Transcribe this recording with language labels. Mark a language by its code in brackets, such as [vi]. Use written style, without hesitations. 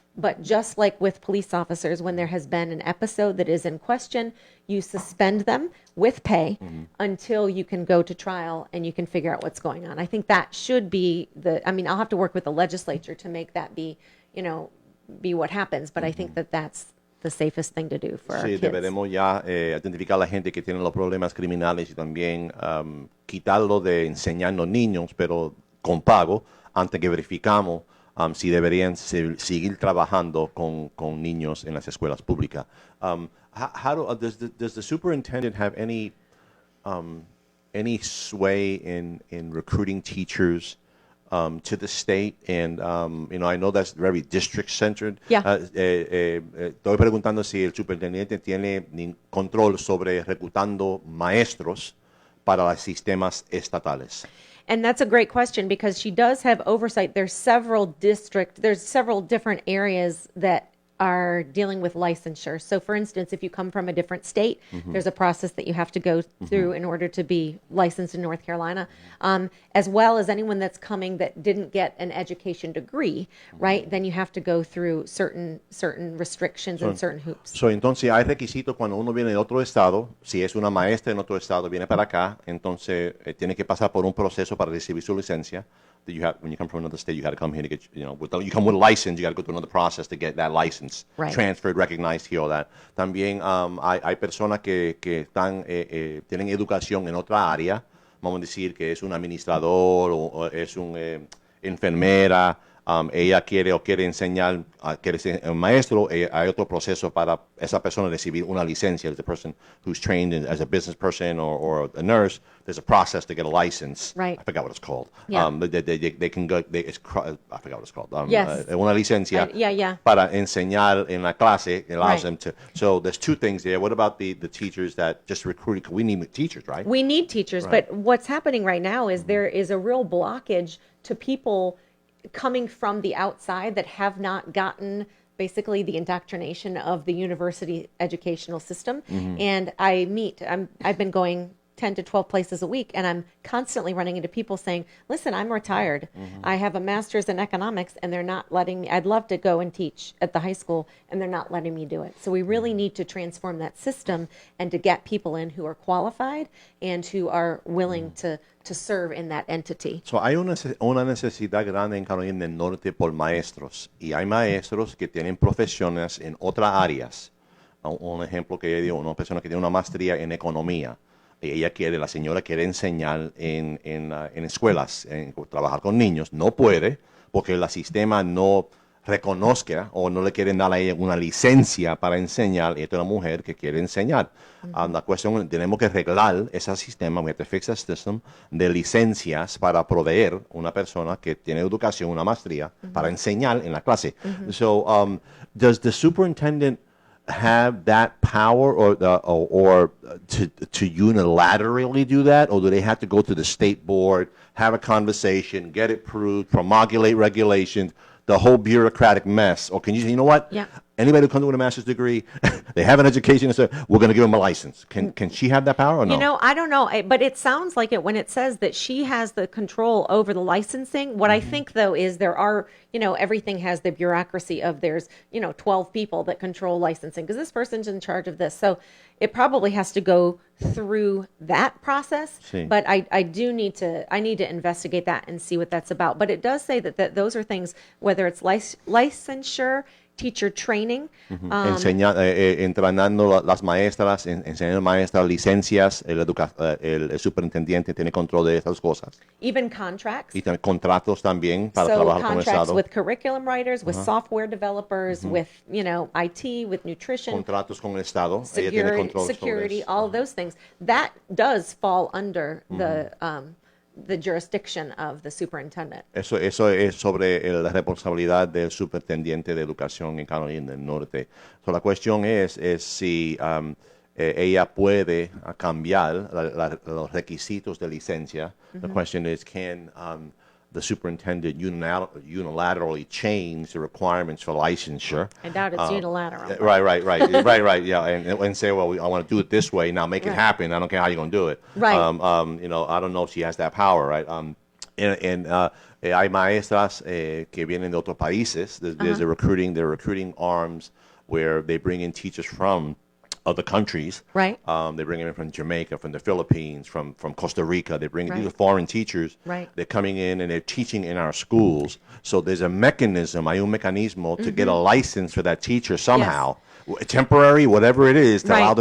[en] But just like with police officers, when there has been an episode that is in question, you suspend them with pay until you can go to trial and you can figure out what's going on. I think that should be I'll have to work with the legislature to make that be what happens, but I think that that's the safest thing to do for our [es] Sí, deberemos ya identificar a la gente que tiene los problemas criminales y también quitarlo de enseñar a los niños, pero con pago, antes que verificamos si deberían seguir trabajando con niños en las escuelas públicas. [en] Does the superintendent have any sway in recruiting teachers to the state? And I know that's very district centered. Yeah. [es] Estoy preguntando si el superintendente tiene control sobre reclutando maestros para los sistemas estatales. [en] And that's a great question because she does have oversight. There's several different areas that are dealing with licensure. So for instance, if you come from a different state, there's a process that you have to go through in order to be licensed in North Carolina, as well as anyone that's coming that didn't get an education degree, right? Then you have to go through certain restrictions and certain hoops. [es] So, entonces hay requisitos cuando uno viene de otro estado. Si es una maestra en otro estado, viene para acá, entonces tiene que pasar por un proceso para recibir su licencia. [en] When you come from another state, you got to come here to get, you come with a license, you got to go through another process to get that license transferred, recognized here, all that. [es] También hay personas que tienen educación en otra área, vamos a decir que es un administrador o es un enfermera, ella quiere enseñar, quiere ser un maestro, hay otro proceso para esa persona recibir una licencia. [en] The person who's trained as a business person or a nurse, there's a process to get a license. Right. I forgot what it's called. Yeah. They can go, I forgot what it's called. Yes. [es] Una licencia [en] Yeah. [es] para enseñar en la clase. [en] It allows Right. them to. So there's two things there. What about the teachers that just recruited? We need teachers, right? We need teachers, Right. but what's happening right now is there is a real blockage to people coming from the outside that have not gotten basically the indoctrination of the university educational system. And I've been going 10 to 12 places a week, and I'm constantly running into people saying, listen, I'm retired. I have a master's in economics, and they're not letting me. I'd love to go and teach at the high school, and they're not letting me do it. So we really need to transform that system and to get people in who are qualified and who are willing to serve in that entity. [es] So, hay una necesidad grande en Carolina del Norte por maestros, y hay maestros que tienen profesiones en otras áreas. Un ejemplo que yo digo, una persona que tiene una maestría en economía, y la señora quiere enseñar en escuelas, trabajar con niños, no puede porque el sistema no reconozca o no le quieren dar a ella una licencia para enseñar, y esta es una mujer que quiere enseñar. La cuestión, tenemos que arreglar ese sistema, [en] we have to fix that system, [es] de licencias para proveer una persona que tiene educación, una maestría, para enseñar en la clase. [en] So, does the superintendent have that power or to unilaterally do that, or do they have to go to the state board, have a conversation, get it approved, promulgate regulations, the whole bureaucratic mess? Or can you say, you know what? Yeah. Anybody who comes with a master's degree, they have an education, and say, we're going to give them a license. Can she have that power or no? You know, I don't know, but it sounds like it when it says that she has the control over the licensing. What I think, though, is there are, everything has the bureaucracy of there's, 12 people that control licensing because this person's in charge of this. So it probably has to go through that process. [es] Sí. [en] But I need to investigate that and see what that's about. But it does say that those are things, whether it's licensure, teacher training. [es] Entrenando las maestras, enseñando maestras licencias, el superintendente tiene control de estas cosas. [en] Even contracts. [es] Y contratos también para [en] So [es] trabajar con el [en] contracts [es] Estado. [en] with curriculum writers, with software developers, with, IT, with nutrition, [es] Contratos con el Estado. Ella tiene control [en] security, [es] sobre eso. [en] all of those things. That does fall under the jurisdiction of the superintendent. [es] Eso es sobre la responsabilidad del superintendente de educación en Carolina del Norte. So, la cuestión es si ella puede cambiar los requisitos de licencia. [en] The question is, can the superintendent unilaterally change the requirements for licensure? I doubt it's unilateral. Right. Yeah, and say, well, I want to do it this way. Now make it happen. I don't care how you're going to do it. Right. I don't know if she has that power, right? [es] Hay maestras que vienen de otros países. [en] There's the recruiting arms where they bring in teachers from other countries. Right. They bring them in from Jamaica, from the Philippines, from Costa Rica. They bring these are Right. foreign teachers. Right. They're coming in and they're teaching in our schools. So there's a mechanism, [es] hay un mecanismo [en] to get a license for that teacher somehow, temporary, whatever it is, to allow